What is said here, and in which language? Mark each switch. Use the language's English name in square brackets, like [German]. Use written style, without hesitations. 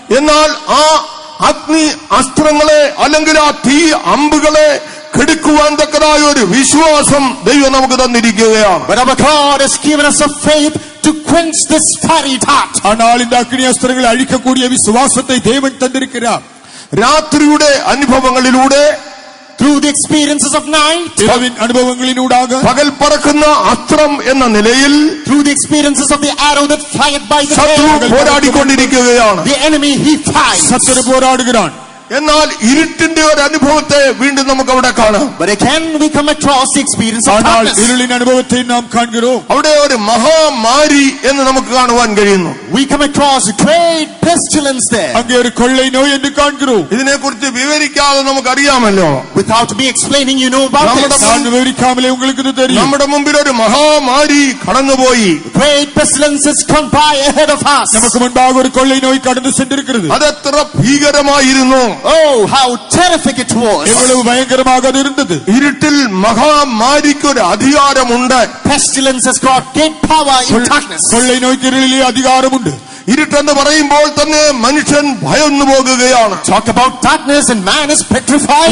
[Malayalam] എന്നാൽ ആ അഗ്നി അസ്ത്രങ്ങളെ അല്ലെങ്കിൽ ആ തീ അമ്പുകളെ കെടുക്കുവാൻ തക്കതായ ഒരു വിശ്വാസം ദൈവം നമുക്ക് തന്നിരിക്കുകയാണ്. [English] But our God has given us a faith to quench this fiery dart. [Tamil] ஆனால் இந்த அக்கினி அஸ்திரங்களை அழிக்கக்கூடிய விசுவாசத்தை தேவன் தந்திருக்கிறார். [Malayalam] രാത്രിയുടെ അനുഭവങ്ങളിലൂടെ, [English] Through the experiences of night, [Tamil] இரவின் அனுபவங்களினூடாக, [Malayalam] പകൽ പറക്കുന്ന അസ്ത്രം എന്ന നിലയിൽ [English] through the experiences of the arrow that flieth by the [Malayalam] ശത്രു [English] day, [Malayalam] പോരാടിക്കൊണ്ടിരിക്കുകയാണ്. [English] the enemy he fights. [Tamil] சத்துரு போராடுகிறான். [Malayalam] എന്നാൽ ഇരുട്ടിന്റെ ഒരു അനുഭവത്തെ വീണ്ടും നമുക്ക് അവിടെ കാണാം. [English] But again we come across the experience of [Tamil] ஆனால் [English] darkness. [Tamil] இருளின் அனுபவத்தை நாம் காண்கிறோம். [Malayalam] അവിടെ ഒരു മഹാമാരി എന്ന് നമുക്ക് കാണുവാൻ കഴിയുന്നു. [English] We come across a great pestilence there. [Tamil] அங்கே ஒரு கொள்ளை நோய் என்று காண்கிறோம். [Malayalam] ഇതിനെക്കുറിച്ച് വിവരിക്കാതെ നമുക്കറിയാമല്ലോ. [English] Without me explaining, you know about this. [Tamil] நான் விவரிக்காமலே உங்களுக்கு இது தெரியும். [Malayalam] നമ്മുടെ മുമ്പിൽ ഒരു മഹാമാരി കടന്നുപോയി. [English] Great pestilence has come by ahead of us. [Tamil] நமக்கு முன்பாக ஒரு கொள்ளை நோய் கடந்து சென்றிருக்கிறது. [Malayalam] അതെത്ര ഭീകരമായിരുന്നു. [English] Oh, how terrific it was. [Tamil] எவ்வளவு பயங்கரமாக அது இருந்தது. [Malayalam] ഇരുട്ടിൽ മഹാമാരിക്ക് ഒരു അധികാരമുണ്ട്. [English] Pestilence has got great power in darkness. [Tamil] கொள்ளை நோய்க்கு இருளிலே அதிகாரமுண்டு. [Malayalam] ഇരുട്ടെന്ന് പറയുമ്പോൾ തന്നെ മനുഷ്യൻ ഭയന്നു പോകുകയാണ്. [English] Talk about darkness and man is petrified.